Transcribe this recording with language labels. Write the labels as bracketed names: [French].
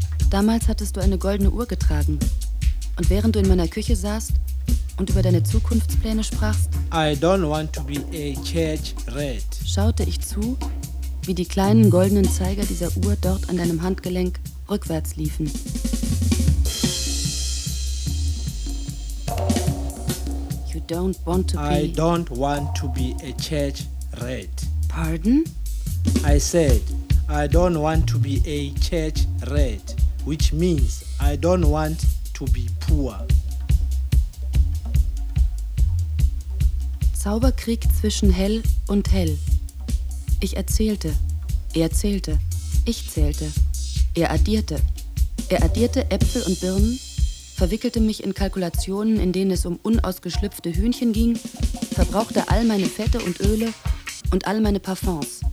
[German] Damals hattest du eine goldene Uhr getragen, und während du in meiner Küche saßt und über deine Zukunftspläne sprachst, [English] "I don't want to be a church rat," [German] schaute ich zu, wie die kleinen goldenen Zeiger dieser Uhr dort an deinem Handgelenk rückwärts liefen. [English] You don't want to be... I don't want to be a church rat. Pardon? I said, I don't want to be a church rat, which means I don't want to be poor. [German] Zauberkrieg zwischen hell und hell. Ich erzählte. Er zählte, ich zählte, er addierte. Er addierte Äpfel und Birnen, verwickelte mich in Kalkulationen, in denen es um unausgeschlüpfte Hühnchen ging, verbrauchte all meine Fette und Öle und all meine Parfums.